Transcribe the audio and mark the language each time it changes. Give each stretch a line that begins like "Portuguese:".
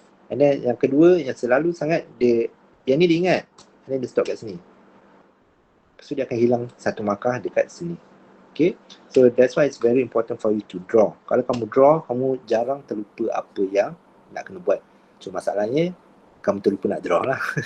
Malay: And then yang kedua, yang selalu sangat dia, yang ni dia ingat,
English: and then
Malay: dia stop kat sini. Lepas tu dia akan hilang satu markah dekat sini.
English: Okay, so that's why it's very important for you to draw.
Malay: Kalau kamu draw, kamu jarang terlupa apa yang nak kena buat. So masalahnya, kamu terlupa nak draw lah.